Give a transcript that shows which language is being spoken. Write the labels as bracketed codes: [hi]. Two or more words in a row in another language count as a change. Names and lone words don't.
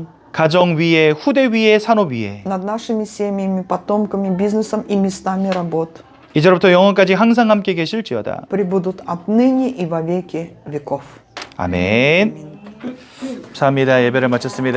[ko] 가정 위에 후대 위에 산업 위에 [ru] над нашими семьями, потомками, бизнесом и местами работ, [ko] 이제부터 영원까지 항상 함께 계실지어다. [ru] пребудут отныне и во веки веков. [ko] 아멘. 감사합니다. 예배를 마쳤습니다.